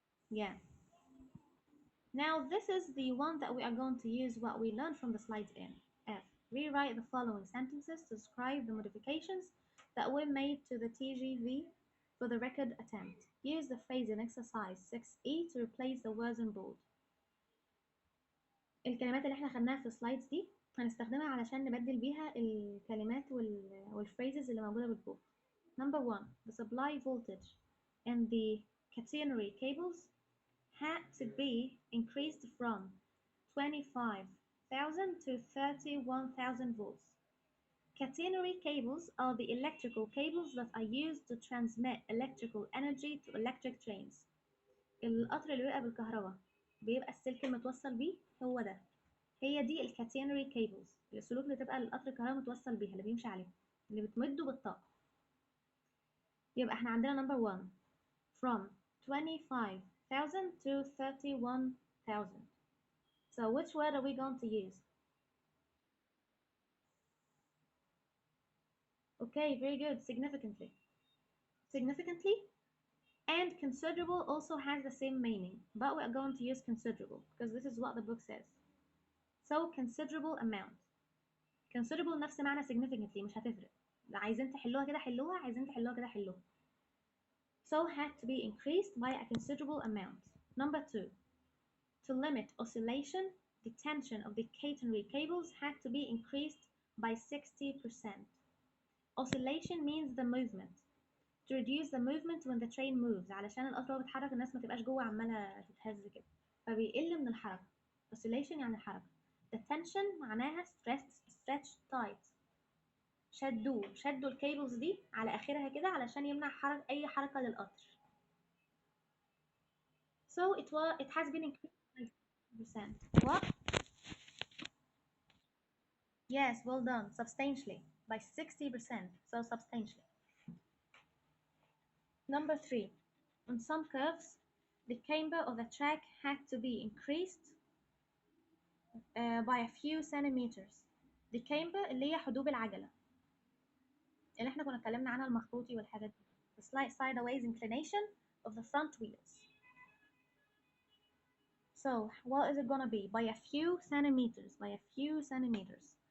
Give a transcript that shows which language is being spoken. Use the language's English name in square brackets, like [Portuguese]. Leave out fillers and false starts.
[English] Yeah. Now this is the one that we are going to use what we learned from the slides in. F. Rewrite the following sentences to describe the modifications that were made to the TGV for the record attempt. Use the phrase in exercise 6E to replace the words in bold. [Arabic] الكلمات اللي احنا خدناها في السلايدز دي هنستخدمها علشان نبدل بيها الكلمات والphrases اللي موجودة بالبوك. Number 1, the supply voltage and the catenary cables had to be increased from 25,000 to 31,000 volts. Catenary cables are the electrical cables that are used to transmit electrical energy to electric trains. القطر اللي بيبقى بالكهرباء بيبقى السلك المتوصل بيه هو ده. هي دي الكاتينري كيبلز، السلوك اللي تبقى القطر الكهرباء متوصل بيها اللي بيمشي عليها اللي بتمده بالطاقة. يبقى احنا عندنا [English] number 1 from 25,000 to 31,000. So which word are we going to use? Okay, very good. Significantly. Significantly and considerable also has the same meaning, but we are going to use considerable because this is what the book says. So considerable amount. [Arabic] Considerable نفس معنى significantly مش هتفرق. عايزين تحلوها كده حلوها، عايزين تحلوها كده حلوها. [English] So had to be increased by a considerable amount. Number 2, to limit oscillation, the tension of the catenary cables had to be increased by 60%. Oscillation means the movement. To reduce the movement when the train moves [Arabic] علشان القطر وهو بيتحرك الناس ما تبقاش جوه عمالة تتهز كده فبيقل من الحركة. [English] Oscillation [Arabic] يعني الحركة. [English] The tension [Arabic] معناها [English] stretch tight. [Arabic] شدوا الكيبلز دي على اخرها كده علشان يمنع اي حركه للقطر. [English] So it has been increased by 60%. What? Yes, well done. Substantially by 60%. So substantially. Number 3. On some curves, the camber of the track had to be increased by a few centimeters. [Arabic] The camber اللي هي حدوب العجلة اللي احنا كنا اتكلمنا عنها المخروطي والحاجات دي. [English] The slight sideways inclination of the front wheels. So what is it gonna be? By a few centimeters. By a few centimeters.